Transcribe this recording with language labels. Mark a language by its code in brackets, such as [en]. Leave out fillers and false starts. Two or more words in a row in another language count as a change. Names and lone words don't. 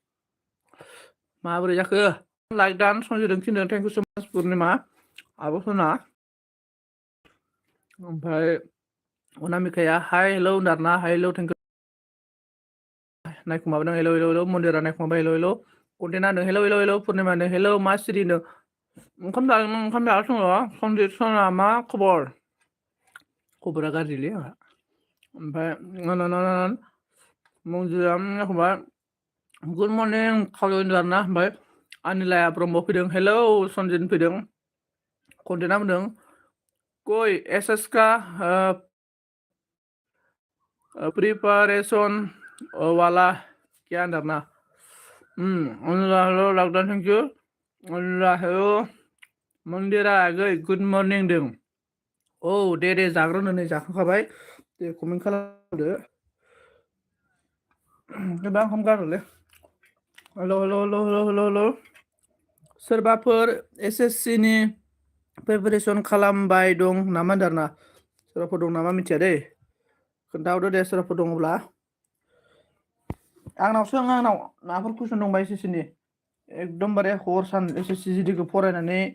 [brx] माबोरै जाखो लाइक दान संजिदों थिनदों [en] thank you so much [brx] पुर्निमा आब' सना ओमफ्राय अनामिकाया [en] hi hello [brx] होनदारना [en] hi hello thank you [brx] नायखुमाबोदों [en] hello hello hello [brx] मन्दिरा नायखुमाबाय [en] hello hello [brx] कन्टेना होनदों [en] hello hello hello [brx] पुर्निमा होनदों हेलौ मा सिरि होनदों ओंखाम जागासिनो दङ सनजित सना मा खबरा गाज्रिलै आंहा ओमफ्राय मन्दिरा नायखुमाबाय [en] good morning [brx] खावलाय होनदों आरोना ओमफ्राय अनिलाया ब्रह्म फैदों हेलौ सनजित फैदों कन्टेना होनदों [hi] कोई एसएस का प्रिपारेशन वाला क्या [brx] होनदारना अनिला हेलौ लाकडाउन [en] thank you [brx] अनिला हेलौ मन्दिरा आगै [en] good morning [brx] दों औ दे जाग्रोनो नै जाखांखाबाय दे कमेन्ट खालामदो दा ओंखाम गारोलै [en] hello hello hello hello hello hello [brx] सोरबाफोर एसएससि नि प्रिपारेसन खालामबाय दं नामा होनदारना सोरबाफोर दं नामा मिथिया दै खोन्थाहरदो दे सोरबाफोर दङब्ला आंनाव माबाफोर कुइसन दंबा एसएससि नि एकदमबारे हर सान एसएससि जिडिखौ फरायनानै